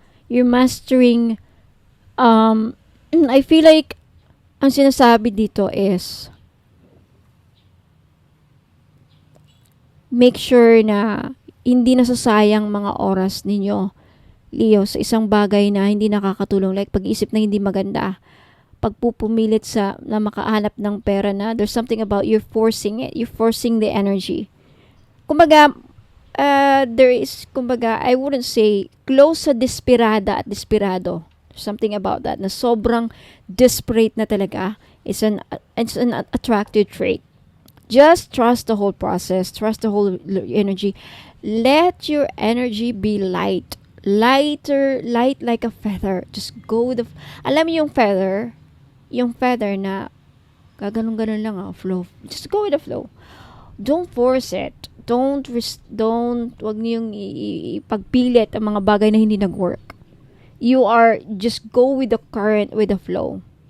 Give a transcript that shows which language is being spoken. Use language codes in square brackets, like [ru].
[en] You're mastering, I feel like, [tl] ang sinasabi dito is, make sure na hindi nasasayang mga oras ninyo, Leo, sa isang bagay na hindi nakakatulong. Like, pag-isip na hindi maganda. Pagpupumilit na makahanap ng pera na, [en] there's something about you're forcing it. You're forcing the energy. Kumbaga, there is, I wouldn't say, close [tl] sa desperada at desperado. [en] Something about that, [tl] na sobrang desperate na talaga. [en] It's an attractive trait. Just trust the whole process. Trust the whole energy. Let your energy be light. Light like a feather. Just go with the, [tl] alam mo yung feather na gaganong-ganon lang, [en] flow. Just go with the flow. Don't force it. [tl] Wag niyong ipagpilit ang mga bagay na hindi nag-work. [en] Just go with the current, with the flow.